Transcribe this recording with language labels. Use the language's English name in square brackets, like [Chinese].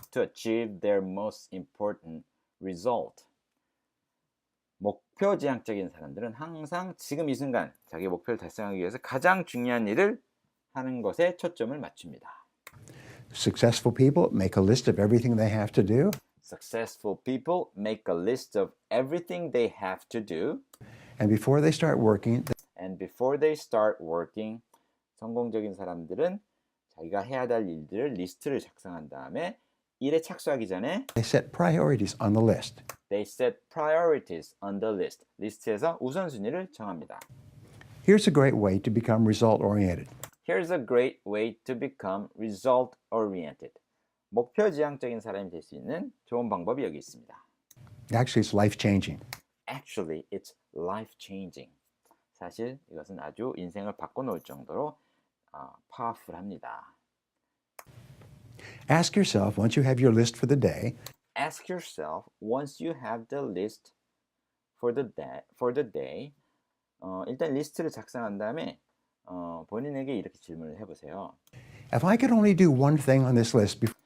[English] to achieve their most important result. [Korean] 목표 지향적인 사람들은 항상 지금 이 순간 자기 목표를 달성하기 위해서 가장 중요한 일을 하는 것에 초점을 맞춥니다. [English] Successful people make a list of everything they have to do, Successful people make a list of everything they have to do, and before they start working, and before they start working, [Korean] 성공적인 사람들은 자기가 해야 할 일들을 리스트를 작성한 다음에 일에 착수하기 전에 [English] they set priorities on the list. They set priorities on the list. [Korean] 리스트에서 우선순위를 정합니다. [English] Here's a great way to become result oriented. Here's a great way to become result oriented. [Korean] 목표 지향적인 사람이 될 수 있는 좋은 방법이 여기 있습니다. [English] Actually, it's life changing. Actually, it's life changing. [Korean] 사실 이것은 아주 인생을 바꿔놓을 정도로 powerful합니다. [English] Ask yourself, once you have your list for the day, Ask yourself once you have the list for the day. [Korean] 일단 리스트를 작성한 다음에 본인에게 이렇게 질문을 해보세요. [English] if I could only do one thing on this list